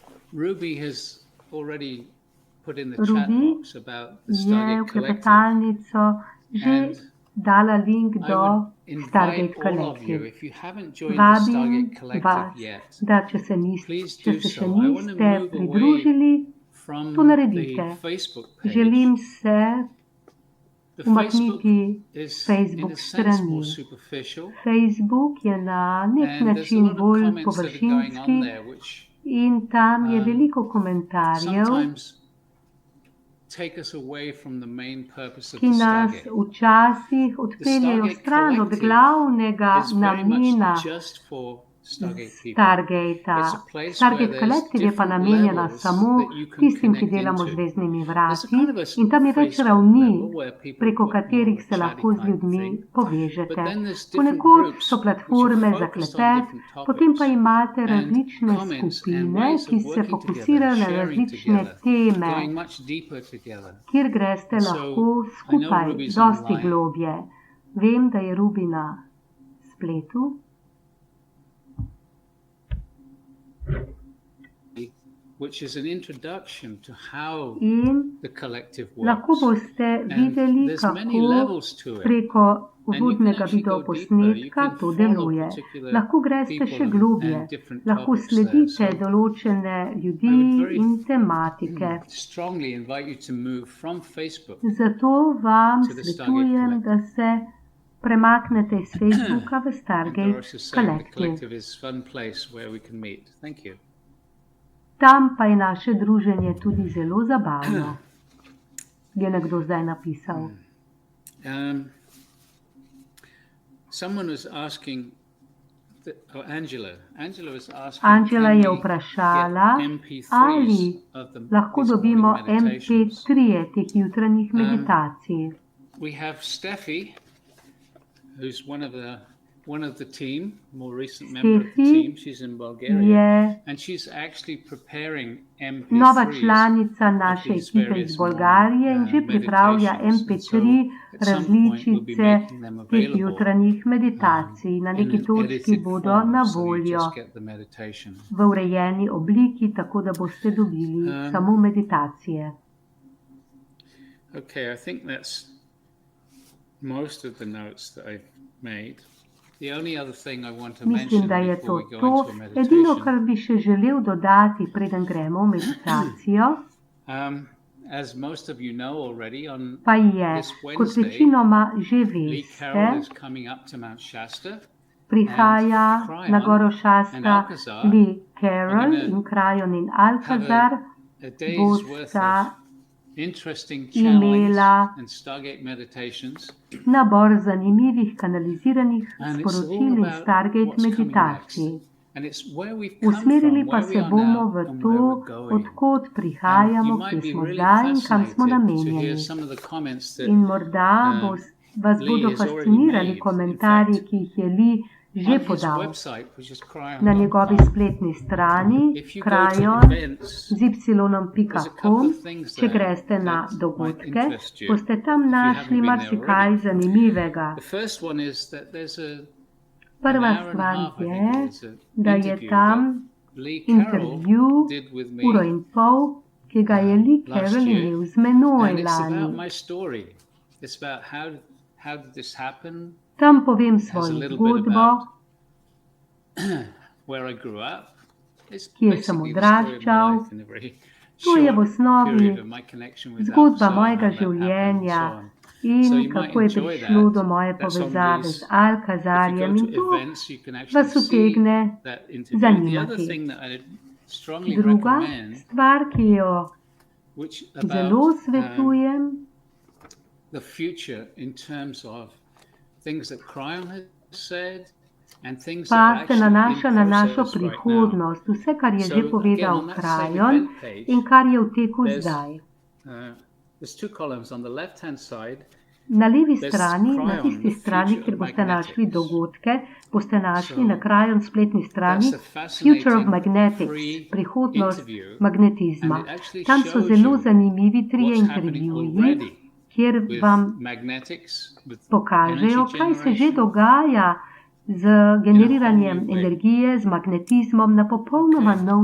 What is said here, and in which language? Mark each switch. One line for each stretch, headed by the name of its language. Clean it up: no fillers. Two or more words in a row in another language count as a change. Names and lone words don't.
English: Ruby has already put in the chat Ruby box about the
Slovenian: je
English: Stargate
Slovenian: v
English: Collective.
Slovenian: klepetalnico že
English: And
Slovenian: dala link
English: I
Slovenian: do
English: would invite
Slovenian: Stargate
English: all of you,
Slovenian: Collective.
English: if you haven't joined the
Slovenian: Vabim
English: Stargate Collective
Slovenian: vas,
English: yet,
Slovenian: da če
English: please
Slovenian: se
English: do
Slovenian: še
English: so. I want to
Slovenian: niste
English: move away
Slovenian: pridružili,
English: from
Slovenian: to
English: the
Slovenian: naredite.
English: Facebook page.
Slovenian: Želim se
English: The Facebook
Slovenian: umakniti
English: is
Slovenian: Facebook
English: in a sense more
Slovenian: strani.
English: superficial,
Slovenian: Facebook je na nek
English: and there's a
Slovenian: način
English: lot of
Slovenian: bolj
English: comments that are going on
Slovenian: površinski
English: there, which
Slovenian: in tam je um, veliko komentarjev,
English: sometimes take us away from the main purpose of
Slovenian: ki
English: the
Slovenian: nas
English: Stargate.
Slovenian: včasih odpeljejo
English: Stargate
Slovenian: stran od
English: Collective
Slovenian: glavnega
English: is very
Slovenian: namena
English: much just for Stargate people.
Slovenian: Stargata.
English: It's a place where
Slovenian: Stargate
English: there's
Slovenian: Collective je pa
English: different
Slovenian: namenjena
English: levels
Slovenian: samo
English: that you can
Slovenian: tistim, ki
English: connect
Slovenian: delamo z
English: into.
Slovenian: veznimi
English: There's a
Slovenian: vrati,
English: kind of a
Slovenian: in tam je več
English: Facebook
Slovenian: ravni,
English: level where people
Slovenian: preko
English: put more
Slovenian: katerih
English: of a
Slovenian: se
English: chatty
Slovenian: lahko z
English: kind of
Slovenian: ljudmi
English: thing. But
Slovenian: povežete.
English: then there's different
Slovenian: Ponekod
English: groups
Slovenian: so
English: which
Slovenian: platforme
English: are
Slovenian: za
English: focused on
Slovenian: klepet,
English: different
Slovenian: potem pa
English: topics
Slovenian: imate
English: and
Slovenian: različne
English: comments and
Slovenian: skupine,
English: ways
Slovenian: ki
English: of
Slovenian: se
English: working together,
Slovenian: fokusirajo na
English: sharing
Slovenian: različne
English: together,
Slovenian: teme,
English: going much deeper together.
Slovenian: kjer greste
English: And so
Slovenian: lahko
English: I know
Slovenian: skupaj
English: Ruby's
Slovenian: dosti
English: online.
Slovenian: globje. Vem, da je Ruby na spletu.
English: Which is an introduction to how
Slovenian: In
English: the collective
Slovenian: lahko
English: works.
Slovenian: boste
English: And
Slovenian: videli,
English: there's many
Slovenian: kako
English: levels to it.
Slovenian: preko
English: And you can
Slovenian: uvodnega
English: actually go
Slovenian: videoposnetka
English: deeper. You can
Slovenian: to
English: follow
Slovenian: deluje.
English: particular
Slovenian: Lahko greste
English: people
Slovenian: še globje,
English: and different
Slovenian: lahko
English: topics there.
Slovenian: sledite
English: So
Slovenian: določene ljudi
English: I would very
Slovenian: in tematike.
English: strongly invite you to move from Facebook
Slovenian: Zato vam
English: to the Stargate
Slovenian: svetujem, da se premaknete iz Facebooka v
English: and
Slovenian: Stargate
English: Doris is saying the
Slovenian: Collective.
English: collective is a fun place where we can meet. Thank you.
Slovenian: Tam pa je naše druženje tudi zelo zabavno, je nekdo zdaj napisal.
English: Someone was asking, Angela was asking,
Slovenian: Angela
English: can
Slovenian: je
English: we
Slovenian: vprašala,
English: get MP3s
Slovenian: ali
English: of the
Slovenian: lahko
English: these
Slovenian: dobimo
English: morning meditations?
Slovenian: MP3 teh jutranjih meditacij.
English: We have Steffi, who's one of the team, more recent member of the
Slovenian: Steffi
English: team. She's in Bulgaria,
Slovenian: je
English: and she's actually preparing
Slovenian: nova
English: MP3s
Slovenian: članica
English: of
Slovenian: naše
English: these
Slovenian: ekipe
English: various
Slovenian: iz Bolgarije in že pripravlja
English: meditations.
Slovenian: MP3
English: And so at some point we'll be
Slovenian: različice
English: making them
Slovenian: teh
English: available
Slovenian: jutranjih meditacij. Na
English: in
Slovenian: neki
English: an
Slovenian: točki
English: edited
Slovenian: bodo
English: form,
Slovenian: na
English: so you
Slovenian: voljo
English: just get the meditation.
Slovenian: v urejeni obliki, tako da boste dobili samo meditacije.
English: Okay, I think that's most of the notes that I've made. The only other thing I want to
Slovenian: Mislim,
English: mention
Slovenian: da je
English: before
Slovenian: to
English: we go
Slovenian: to.
English: into a
Slovenian: Edino,
English: meditation,
Slovenian: kar bi še želel dodati, preden gremo v meditacijo,
English: as most of you know already, on
Slovenian: pa je,
English: this
Slovenian: kot
English: Wednesday,
Slovenian: večinoma že
English: Lee Carroll
Slovenian: veste,
English: is coming up to Mount Shasta.
Slovenian: prihaja
English: Cryon
Slovenian: na goro
English: and
Slovenian: Šasta
English: Alcazar
Slovenian: Lee Carroll
English: are gonna
Slovenian: in Cryon in
English: Have
Slovenian: Alcazar,
English: a day's worth
Slovenian: bosta
English: of interesting channelings
Slovenian: imela
English: and Stargate meditations.
Slovenian: nabor zanimivih kanaliziranih
English: And it's all
Slovenian: sporočil in
English: about
Slovenian: Stargate
English: what's coming
Slovenian: meditacij.
English: And it's where we've come
Slovenian: Usmerili
English: from,
Slovenian: pa
English: where we
Slovenian: se
English: are
Slovenian: bomo
English: now,
Slovenian: v
English: and
Slovenian: to,
English: where we're going.
Slovenian: odkot
English: And you
Slovenian: prihajamo,
English: might
Slovenian: kje
English: be
Slovenian: smo
English: really
Slovenian: zdaj in kam smo
English: fascinated to hear
Slovenian: namenjeni.
English: some of the comments that
Slovenian: In morda vas
English: Lee
Slovenian: bodo
English: has already
Slovenian: fascinirali
English: made. In
Slovenian: komentarji,
English: fact,
Slovenian: ki jih je Lee že
English: on his
Slovenian: podal.
English: website, which is
Slovenian: Na njegovi
English: cryon.com,
Slovenian: spletni strani
English: if you go to
Slovenian: krajon
English: events,
Slovenian: z y.com, če greste na
English: that might
Slovenian: dogodke,
English: interest you,
Slovenian: boste tam
English: if you haven't
Slovenian: našli
English: been there
Slovenian: marsikaj
English: already.
Slovenian: zanimivega.
English: The first one is that there's an
Slovenian: Prva
English: hour and a
Slovenian: stvar
English: half, I think
Slovenian: je,
English: it is, an
Slovenian: da je
English: interview
Slovenian: tam
English: that Lee Carroll
Slovenian: intervju
English: did with me
Slovenian: uro in pol, ki ga je Lee
English: last
Slovenian: Carroll
English: year,
Slovenian: imel z menoj
English: and it's about
Slovenian: lani.
English: my story. It's about how did this happen,
Slovenian: Tam povem
English: has a
Slovenian: svojo
English: little bit
Slovenian: zgodbo,
English: about where I grew up. It's
Slovenian: kje sem
English: basically the story of my
Slovenian: odraščal.
English: life in a very
Slovenian: To je v
English: short
Slovenian: osnovi
English: period of my connection with
Slovenian: zgodba
English: Alcazar,
Slovenian: mojega
English: how that happened, and
Slovenian: življenja
English: so on. So
Slovenian: in
English: you might
Slovenian: kako je
English: enjoy
Slovenian: prišlo
English: that.
Slovenian: do moje
English: That's on
Slovenian: povezave
English: Lee's.
Slovenian: z
English: If you
Slovenian: Alcazarjem
English: go
Slovenian: in
English: to
Slovenian: to
English: events, you can actually
Slovenian: vas
English: see
Slovenian: utegne
English: that interview. The other
Slovenian: zanimati.
English: thing that I strongly
Slovenian: Druga
English: recommend,
Slovenian: stvar, ki jo
English: which
Slovenian: zelo
English: about
Slovenian: svetujem,
English: the future in terms of things that Cryon has said and things that are
Slovenian: pa se
English: actually
Slovenian: nanaša
English: in
Slovenian: na našo
English: process right now.
Slovenian: prihodnost, vse, kar je
English: So,
Slovenian: že
English: again,
Slovenian: povedal
English: on that same
Slovenian: Krajon
English: event page,
Slovenian: in kar je v teku
English: there's-
Slovenian: zdaj.
English: There's two columns on the left-hand side.
Slovenian: Na levi
English: There's
Slovenian: strani, na
English: Cryon,
Slovenian: tisti
English: the
Slovenian: strani,
English: future
Slovenian: kjer
English: of
Slovenian: boste našli
English: magnetics.
Slovenian: dogodke, boste našli
English: So,
Slovenian: na Krajon spletni strani
English: That's a
Slovenian: Future of
English: fascinating
Slovenian: Magnetics,
English: free
Slovenian: prihodnost
English: interview,
Slovenian: magnetizma.
English: and it actually
Slovenian: Tam so
English: shows
Slovenian: zelo
English: you
Slovenian: zanimivi trije
English: what's happening
Slovenian: intervjuji,
English: already
Slovenian: kjer
English: with
Slovenian: vam
English: magnetics, with
Slovenian: pokažejo,
English: energy
Slovenian: kaj se že
English: generation,
Slovenian: dogaja z generiranjem
English: new way.
Slovenian: energije, z magnetizmom na popolnoma